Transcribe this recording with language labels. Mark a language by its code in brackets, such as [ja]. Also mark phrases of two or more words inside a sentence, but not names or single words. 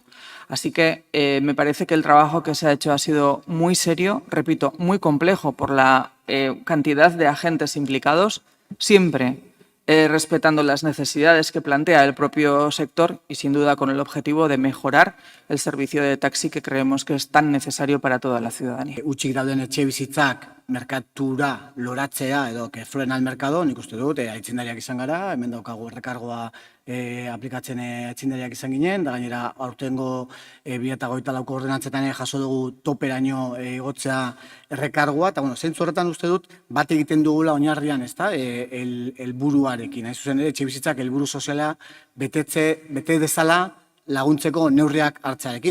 [es] Así que me parece que el trabajo que se ha hecho ha sido muy serio, repito, muy complejo por la cantidad de agentes implicados, siempre respetando las necesidades que plantea el propio sector y sin duda con el objetivo de mejorar el servicio de taxi que creemos que es tan necesario para toda la ciudadanía. [eu] Utzik dauden etxebizitzak merkatura loratzea edo [es] que fluen al mercado, [eu] nik uste dut, aitzindariak izan gara, hemen daukagu errekargoa aplikatzen aitzindariak izan ginen, da gainera aurtengo 2024ko ordenantzetan jaso dugu toperaino igotzea errekargoa, eta zentzu horretan uste dut bat egiten dugula oinarrian, ezta, helburuarekin, hain zuzen ere, etxebizitzak helburu soziala bete dezala laguntzeko neurriak hartzearekin.